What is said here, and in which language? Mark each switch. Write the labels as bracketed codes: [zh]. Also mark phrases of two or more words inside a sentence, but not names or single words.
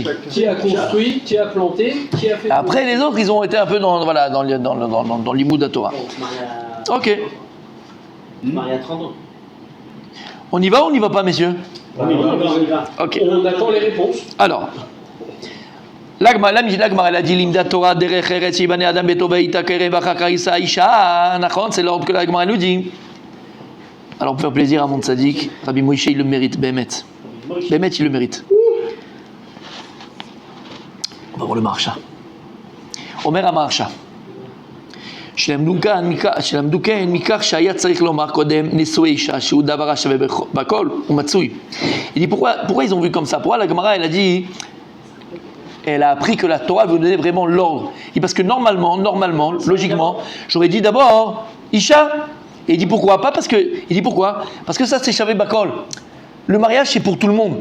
[fr] Qui a construit, qui a planté, qui a fait. Après, les autres, ils ont été un peu dans l'imoud à Torah. Bon, on se marie à... Ok. On se marie à 30 ans. On y va ou on n'y va pas, messieurs? On y va. Ok. On attend les réponses. Alors, l'Agma, elle a dit [he] למד תורה דרך ארץ יבנה אדם ביתו ויטע כרם ואחר כך ישא אשה. [fr] Nachon, c'est l'ordre que l'Agma nous dit. Alors pour faire plaisir à mon tzaddik, Rabbi Moïse, il le mérite, Bémet. Bémet, il le mérite. On va voir le Maharsha. [he] אומר המהרש"א. שלמדו כן מכך שהיה צריך לומר קודם נשואי אישה שהוא דבר השווה בכל ומצוי. [fr] Il dit pourquoi ils ont vu comme ça? Pourquoi la Gemara elle a dit, elle a appris que la Torah veut donner vraiment l'ordre? Et parce que normalement, logiquement, j'aurais dit d'abord Isha. Et il dit pourquoi? Pas parce que, il dit pourquoi? Parce que ça c'est [he] שווה בכל. [fr] Le mariage, c'est pour tout le monde.